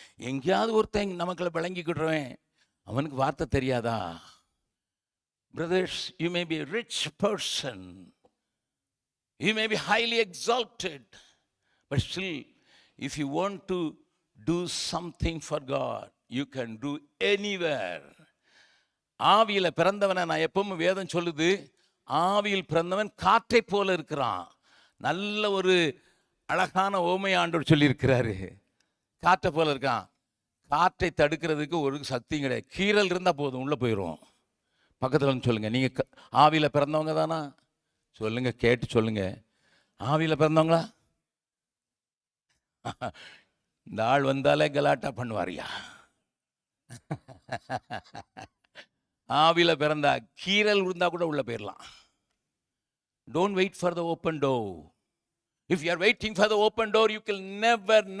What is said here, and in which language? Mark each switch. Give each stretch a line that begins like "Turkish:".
Tamil: எங்கேயாவது ஒருத்தன் நமக்குள்ள விளங்கிக்கிடுறவன், அவனுக்கு வார்த்தை தெரியாதா?
English: Brothers, you may be a rich person, you may be highly exalted, but still if you want to do something for God, you can do anywhere.
Tamil: ஆவியில் பிறந்தவனை நான் எப்பவும் வேதம் சொல்லுது, ஆவியில் பிறந்தவன் காற்றை போல இருக்கிறான். நல்ல ஒரு அழகான ஓமை ஆண்டவர் சொல்லியிருக்கிறாரு. காற்றை போல இருக்கான். காற்றை தடுக்கிறதுக்கு ஒரு சக்தியும் கிடையாது. கீறல் இருந்தால் போதும், உள்ளே போயிடும். பக்கத்தில் வந்து சொல்லுங்க, நீங்கள் ஆவியில் பிறந்தவங்க தானா? சொல்லுங்க, கேட்டு சொல்லுங்க. ஆவியில் பிறந்தவங்களா? இந்த ஆள் வந்தாலே கலாட்டா பண்ணுவாரியா? ஆவியில் பிறந்தா கீறல் இருந்தால் கூட உள்ளே போயிடலாம்.
English: Don't wait for the open door. If you are waiting for the open door, you can never.